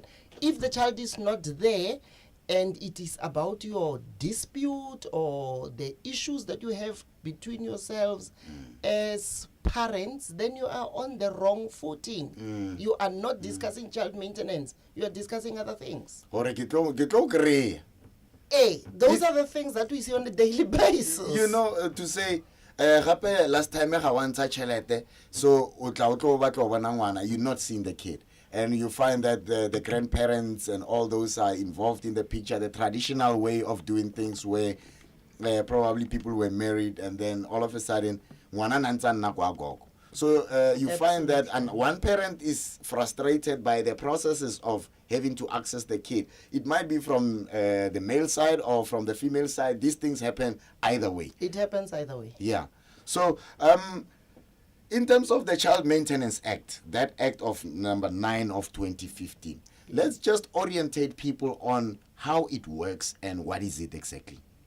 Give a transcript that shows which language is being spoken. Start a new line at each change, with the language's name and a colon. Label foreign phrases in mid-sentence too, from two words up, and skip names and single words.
English: If the child is not there, and it is about your dispute or the issues that you have between yourselves as parents, then you are on the wrong footing. You are not discussing child maintenance. You are discussing other things.
Southern Sotho: Hore ke tlo kry-a.
English: Hey, those are the things that we see on a daily basis. You know, to say,
Tswana: gape
English: last time
Tswana: ga wa ntsha tšhelete, so o tla o tlo batla go bona ngwana,
English: you're not seeing the kid. And you find that the grandparents and all those are involved in the picture, the traditional way of doing things where probably people were married and then all of a sudden,
Tswana: ngwana na ntse a nna kwa gogo.
English: So you find that and one parent is frustrated by the processes of having to access the kid. It might be from the male side or from the female side. These things happen either way. It happens either way. Yeah. So in terms of the Child Maintenance Act, that Act of number 9 of 2015, let's just orientate people on how it works and what is it exactly.